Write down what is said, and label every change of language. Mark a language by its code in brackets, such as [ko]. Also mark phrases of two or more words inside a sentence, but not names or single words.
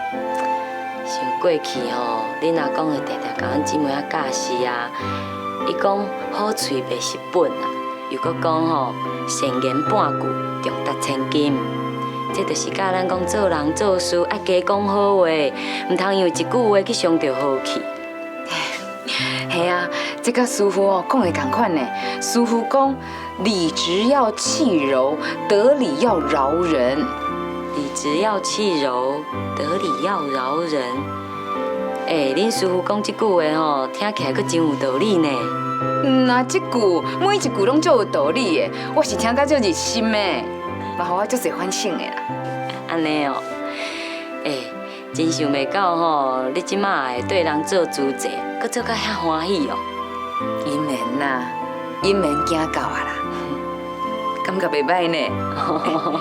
[nan] 像过去吼，恁阿公会常常甲阮姊妹仔教示啊，伊讲好嘴白是本啊，又搁讲吼善言半句重达千金。这就是教咱讲做人做事爱加讲好话，唔通因为一句话去伤着和气。系啊，这甲师傅哦讲的同款呢。师傅讲，理直要气柔，得理要饶人。理直要气柔，得理要饶人。恁师傅讲这句话吼，听起来阁真有道理呢。那这句每一句拢足有道理的，我是听甲足热心的，嘛互我足侪反省的啦。安尼哦，真想袂到吼，你即马会对人做主者，阁做甲遐欢喜哦。因缘啦，因缘行到啊啦，感觉袂歹呢。